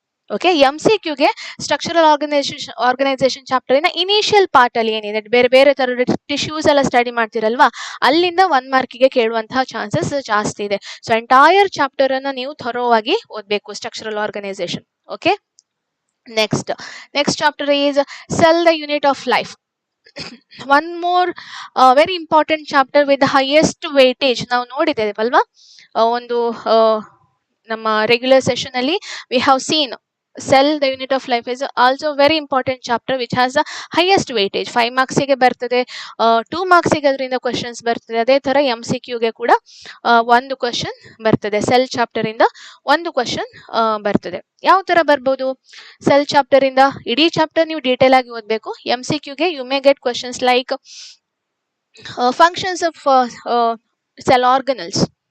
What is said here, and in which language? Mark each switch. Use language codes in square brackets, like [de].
[kn] Okay, MCQಗೆ structural organisation chapter ಇನ initial part ಅಲ್ಲಿ ಏನಿದೆ, ಬೇರೆ ಬೇರೆ ತರದ ಟಿಶ್ಯೂಸ್ ಎಲ್ಲ ಸ್ಟಡಿ ಮಾಡ್ತಿರಲ್ವಾ, ಅಲ್ಲಿಂದ 1 ಮಾರ್ಕಿಗೆ ಕೇಳುವಂತಹ ಚಾನ್ಸಸ್ ಜಾಸ್ತಿ ಇದೆ. ಸೊ ಎಂಟೈರ್ ಚಾಪ್ಟರ್ ಅನ್ನ ನೀವು ಥರೋ ಆಗಿ ಓದ್ಬೇಕು structural organisation. Okay, [en] Next chapter is cell, the unit of life. One more very important chapter with the highest weightage [kn] ನಾವು ನೋಡಿದ್ದೇವಲ್ವಾ, ಒಂದು ನಮ್ಮ ರೆಗ್ಯುಲರ್ ಸೆಷನ್ ಅಲ್ಲಿ [en] we have seen cell, the unit of life is also very important chapter which has the highest weightage. [kn] 5 marks ಗೆ ಬರ್ತದೆ, 2 marks ಗೆ ಅದರಿಂದ questions ಬರ್ತದೆ. ಅದೇ ತರ MCQ ಗೆ ಕೂಡ ಒಂದು ಕ್ವಶನ್ ಬರ್ತದೆ. ಸೆಲ್ ಚಾಪ್ಟರ್ ಇಂದ ಒಂದು ಕ್ವಶನ್ ಬರ್ತದೆ. ಯಾವ ತರ ಬರ್ಬೋದು? ಸೆಲ್ ಚಾಪ್ಟರ್ ಇಂದ ಇಡೀ ಚಾಪ್ಟರ್ ನೀವು ಡೀಟೇಲ್ ಆಗಿ ಓದಬೇಕು. MCQ ಗೆ [en] You may get questions like functions of cell organelles.